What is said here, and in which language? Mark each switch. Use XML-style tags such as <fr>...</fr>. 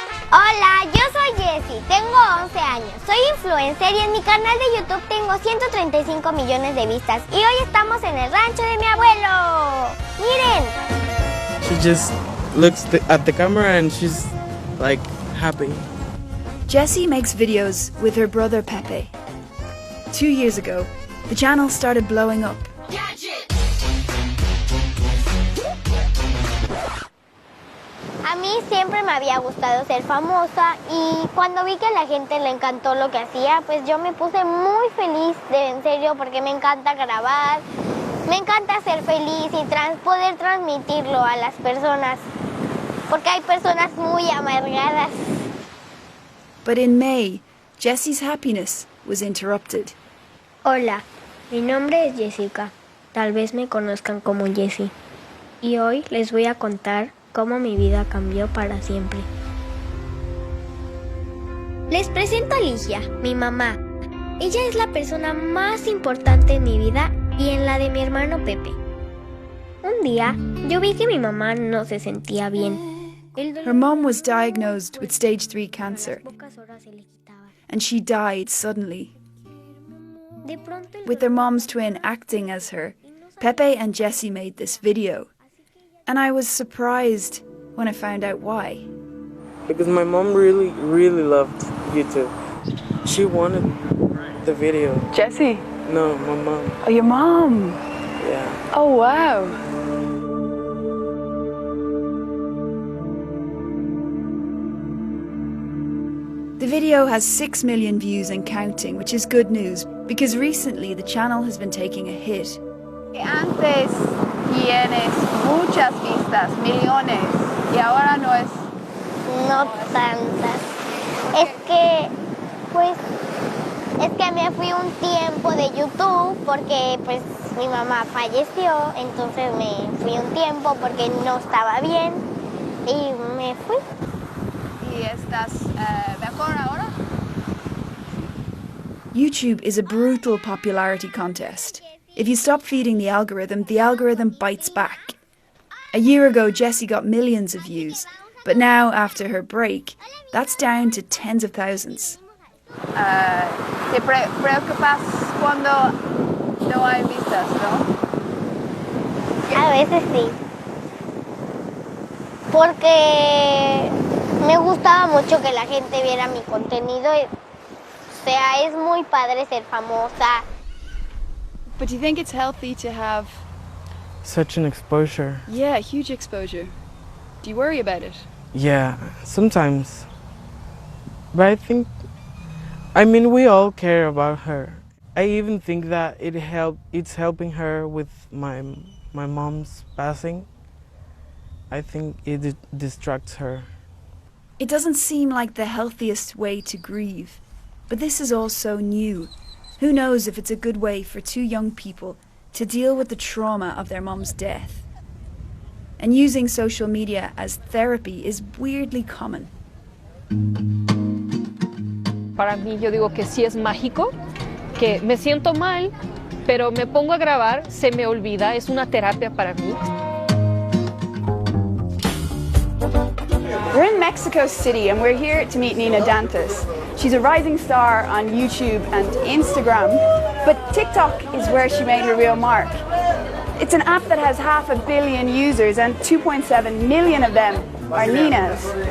<es>Hola, yo soy Jessie, tengo 11 años, soy influencer y en mi canal de YouTube tengo 135 millones de vistas y hoy estamos en el rancho de mi abuelo. ¡Miren!</es> <en>She just looks at the camera and she's like happy. Jessie makes videos with her brother Pepe. 2 years ago, the channel started blowing up.</en> <es>A mí siempre me había gustado ser famosa y cuando vi que a la gente le encantó lo que hacía, pues yo me puse muy feliz, en serio, porque me encanta grabar, me encanta ser feliz y poder transmitirlo a las personas, porque hay personas muy amargadas.</es> <en>But in May, Jessie's happiness was interrupted.</en> <es>Hola, mi nombre es Jessica, tal vez me conozcan como Jessie, y hoy les voy a contar cómo mi vida cambió para siempre. Les presento a Ligia, mi mamá. Ella es la persona más importante en mi vida y en la de mi hermano Pepe. Un día, yo vi que mi mamá no se sentía bien.</es> <en>Her mom was diagnosed with stage 3 cancer, and she died suddenly. With their mom's twin acting as her, Pepe and Jessie made this video. And I was surprised when I found out why. Because my mom really loved YouTube. She wanted the video. Jessie? No, my mom. Oh, your mom? Yeah. Oh, wow. The video has 6 million views and counting, which is good news, because recently the channel has been taking a hit.</en> <es>Antes tienes muchas vistas, millones, y ahora no es... No tantas. Es que me fui un tiempo de YouTube porque pues mi mamá falleció, entonces me fui un tiempo porque no estaba bien y me fui. ¿Y estás mejor ahora?</es> <en>YouTube is a brutal popularity contest. If you stop feeding the algorithm bites back. A year ago, Jessie got millions of views, but now, after her break, that's down to tens of thousands.</en> <es>¿Te preocupas cuando no hay vistas, no? A veces sí. Porque me gustaba mucho que la gente viera mi contenido. O sea, es muy padre ser famosa.</es> <en>But do you think it's healthy to have... Such an exposure. Yeah, huge exposure. Do you worry about it? Yeah, sometimes. But I mean, we all care about her. I even think that it's helping her with my mom's passing. I think it distracts her. It doesn't seem like the healthiest way to grieve, but this is all so new. Who knows if it's a good way for two young people to deal with the trauma of their mom's death. And using social media as therapy is weirdly common.</en> <es>Para mí yo digo que sí es mágico que me siento mal, pero me pongo a grabar, se me olvida, es una terapia para mí.</es> <en>We're in Mexico City and we're here to meet Nina Dantas. She's a rising star on YouTube and Instagram, but TikTok is where she made her real mark. It's an app that has 500 million users and 2.7 million of them are Nina's.</en>